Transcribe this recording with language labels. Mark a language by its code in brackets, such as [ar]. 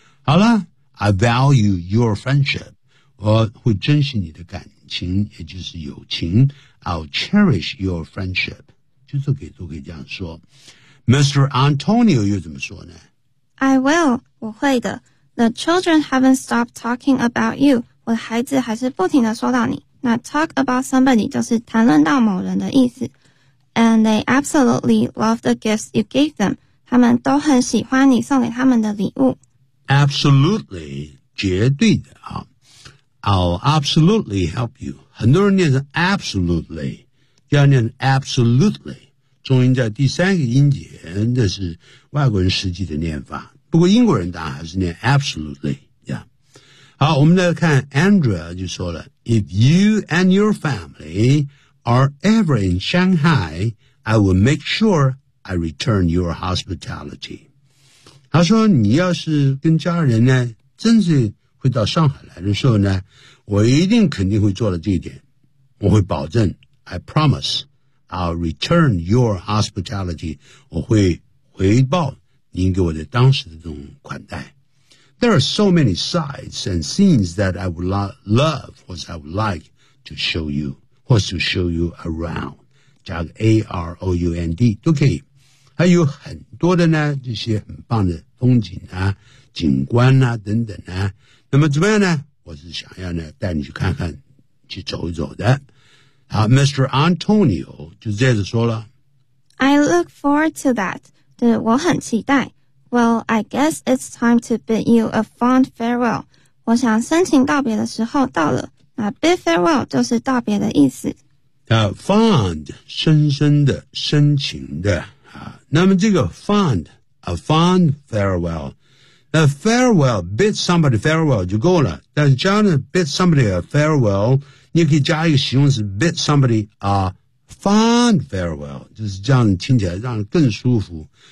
[zh] 好了 [en] I value your friendship, [zh] 我会珍惜你的感情也就是友情。 [en] I'll cherish your friendship. [zh] 就是都可以这样说。Mr. Antonio 又怎么说呢？ [en] I will, [zh] 我会的。 [en] The children haven't stopped talking about you. [zh] 我的孩子还是不停地说到你。 [en] 那 talk about somebody [zh] 就是谈论到某人的意思。 [en] And they absolutely love the gifts you gave them. [zh] 他们都很喜欢你送给他们的礼物。 [en] Absolutely, [zh] 绝对的啊。 [en] I'll absolutely help you. [zh] 很多人念成 absolutely, 要念 absolutely, 重音在第三个音节，这是外国人实际的念法。不过英国人当然还是念 absolutely, 呀、yeah。好，我们再看 [en] Andrea [zh] 就说了 [en] If you and your family are ever in Shanghai, I will make sure I return your hospitality. [zh] 他说你要是跟家人呢真是会到上海来的时候呢我一定肯定会做到这一点。我会保证 [en] I promise I'll return your hospitality. [zh] 我会回报您给我的当时的这种款待。 [en] There are so many sights and scenes that I would love, or I would like to show you, or to show you around. [zh] 加个 A-R-O-U-N-D, 都可以。还有很多的呢这些很棒的风景啊景观啊等等啊。那么怎么样呢我是想要呢带你去看看去走一走的。好 ,Mr. Antonio, 就接着说了。 [en] I look forward to that, [zh] 对我很期待。 [en] Well, I guess it's time to bid you a fond farewell. [zh] 我想深情告别的时候到了。那 bid farewell 就是道别的意思。 Fond, 深深的深情的。那么这个 [en] fond, a fond farewell. Farewell, bid somebody farewell [zh] 就够了。但是加上 [en] bid somebody a farewell, [zh] 你可以加一个形容词 [en] bid somebody a fond farewell, [zh] 就是这样听起来让人更舒服。